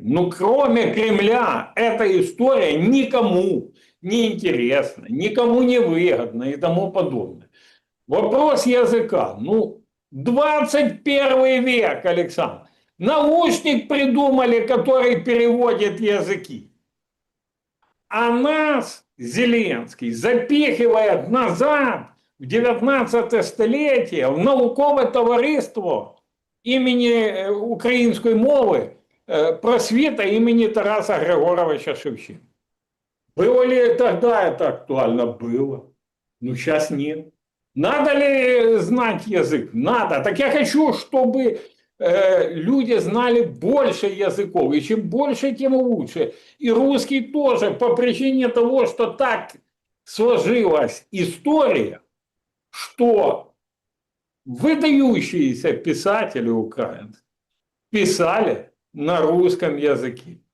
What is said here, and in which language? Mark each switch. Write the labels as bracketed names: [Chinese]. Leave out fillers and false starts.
[Russian] Ну, кроме Кремля, эта история никому не интересна, никому не выгодна и тому подобное. Вопрос языка. Ну, 21 век, Александр. Наушник придумали, который переводит языки. А нас Зеленский запихивает назад в [Ukrainian] 19 століття в наукове товариство імені української мови просвіта імені Тараса Григоровича Шевченка. [Russian] Было ли тогда это актуально? Было. Ну, сейчас нет. Надо ли знать язык? Надо. Так я хочу, чтобы люди знали больше языков. И чем больше, тем лучше. И русский тоже, по причине того, что так сложилась история, что выдающиеся писатели украинцы писали на русском языке.